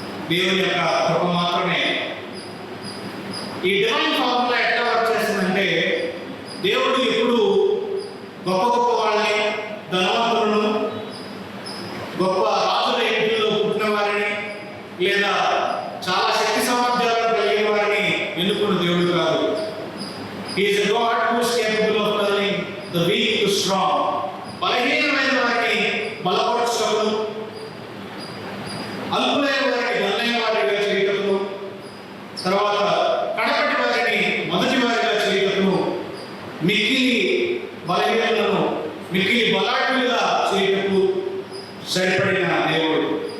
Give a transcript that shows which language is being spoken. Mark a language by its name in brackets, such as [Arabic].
[Telugu] దేవుని యొక్క కృప మాత్రమే. ఈ డివైన్ ఫార్ములా ఎట్లా వర్క్ చేస్తుందంటే, దేవుడు ఎప్పుడు గొప్ప గొప్ప వాళ్ళని, ధనవంతులను, గొప్ప రాజుల ఇంటిలో పుట్టిన వారిని, లేదా చాలా శక్తి సామర్థ్యాలను కలిగిన వారిని ఎన్నుకున్న దేవుడు కాదు. [English] He is a God who is capable of turning the weak to strong. [Telugu] బలహీనమైన వారిని బలపరచగలడు, అల్పులైన వారిని గల్లైన వారిగా చేయగలడు, తర్వాత కడపటి వారిని మొదటి వారిగా చేయగలడు, మిక్కిలి బలహీనలను మిక్కిలి బలాఢ్యులుగా చేయటకు సరిపడిన దేవుడు.